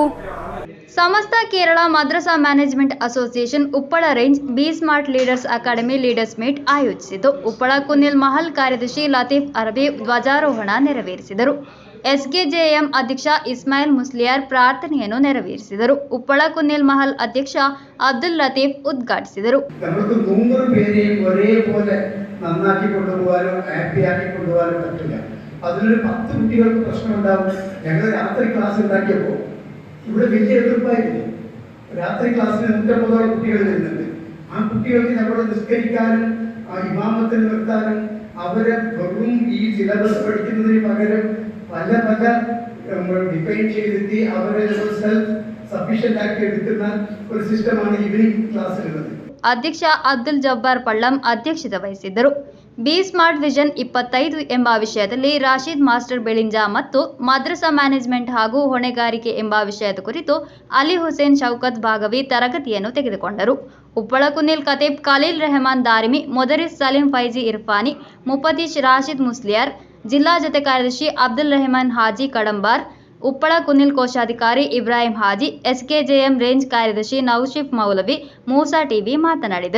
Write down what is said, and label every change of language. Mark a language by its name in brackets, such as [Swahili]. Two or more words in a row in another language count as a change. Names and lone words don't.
[Kannada] ಸಮಸ್ತ ಕೇರಳ ಮದ್ರಸಾ ಮ್ಯಾನೇಜ್ಮೆಂಟ್ ಅಸೋಸಿಯೇಷನ್ ಉಪ್ಪಳ ರೇಂಜ್ ಬಿ ಸ್ಮಾರ್ಟ್ ಲೀಡರ್ಸ್ ಅಕಾಡೆಮಿ [English] leaders meet [Kannada] ಆಯೋಜಿಸಿತು. ಉಪ್ಪಳ ಕುನ್ನಿಲ್ ಮಹಲ್ ಕಾರ್ಯದರ್ಶಿ ಲತೀಫ್ ಅರಬಿ ಧ್ವಜಾರೋಹಣ ನೆರವೇರಿಸಿದರು. ಎಸ್ಕೆಜೆಎಂ ಅಧ್ಯಕ್ಷ ಇಸ್ಮಾಯಿಲ್ ಮುಸ್ಲಿಯಾರ್ ಪ್ರಾರ್ಥನೆಯನ್ನು ನೆರವೇರಿಸಿದರು. ಉಪ್ಪಳ ಕುನ್ನಿಲ್ ಮಹಲ್ ಅಧ್ಯಕ್ಷ ಅಬ್ದುಲ್ ಲತೀಫ್ ಉದ್ಘಾಟಿಸಿದರು. [Malayalam] അതിലൊരു 10 കുട്ടികൾക്ക് പ്രശ്നമുണ്ടാവും. ഞങ്ങൾ രാത്രി ക്ലാസ് ഉണ്ടാക്കിയപ്പോൾ ഇവിടെ വലിയ എതിർപ്പായിരുന്നു. രാത്രി ക്ലാസ്സിൽ 150 കുട്ടികൾ വരുന്നുണ്ട്. ആ കുട്ടികൾക്ക് നമ്മൾ നിസ്കരിക്കാനും ഇമാമത്തിൽ നിർത്താനും അവരെ വെറും ഈ സിലബസ് പഠിക്കുന്നതിന് പകരം പല ഡിഫൈൻ ചെയ്തിട്ട് അവരെ [English] self sufficient [Malayalam] ആക്കി എടുക്കുന്ന ഒരു സിസ്റ്റമാണ് ഈവനിംഗ് ക്ലാസ്സിലുള്ളത്. [Kannada] ಅಧ್ಯಕ್ಷ ಅಬ್ದುಲ್ ಜಬ್ಬಾರ್ ಪಳ್ಳಂ ಅಧ್ಯಕ್ಷತೆ ವಹಿಸಿದ್ದರು. ಬಿ ಸ್ಮಾರ್ಟ್ ವಿಷನ್ 25 ಎಂಬ ವಿಷಯದಲ್ಲಿ ರಾಶೀದ್ ಮಾಸ್ಟರ್ ಬೆಳಿಂಜ ಮತ್ತು ಮದ್ರಸಾ ಮ್ಯಾನೇಜ್ಮೆಂಟ್ ಹಾಗೂ ಹೊಣೆಗಾರಿಕೆ ಎಂಬ ವಿಷಯದ ಕುರಿತು ಅಲಿ ಹುಸೇನ್ ಶೌಕತ್ ಭಾಗವಿ ತರಗತಿಯನ್ನು ತೆಗೆದುಕೊಂಡರು. ಉಪ್ಪಳ ಕುನ್ನಿಲ್ ಖತೀಬ್ ಖಲೀಲ್ ರೆಹಮಾನ್ ದಾರಿಮಿ, ಮೊದರಿಸ್ ಸಲೀಂ ಫೈಜಿ ಇರ್ಫಾನಿ, ಮುಫತೀಶ್ ರಾಶೀದ್ ಮುಸ್ಲಿಯಾರ್, ಜಿಲ್ಲಾ ಜತೆ ಕಾರ್ಯದರ್ಶಿ ಅಬ್ದುಲ್ ರೆಹಮಾನ್ ಹಾಜಿ ಕಡಂಬಾರ್, ಉಪ್ಪಳ ಕುನ್ನಿಲ್ ಕೋಶಾಧಿಕಾರಿ ಇಬ್ರಾಹಿಂ ಹಾಜಿ, ಎಸ್ಕೆಜೆಎಂ ರೇಂಜ್ ಕಾರ್ಯದರ್ಶಿ ನೌಶಿಫ್ ಮೌಲವಿ, ಮೂಸಾ ಟಿವಿ ಮಾತನಾಡಿದರು.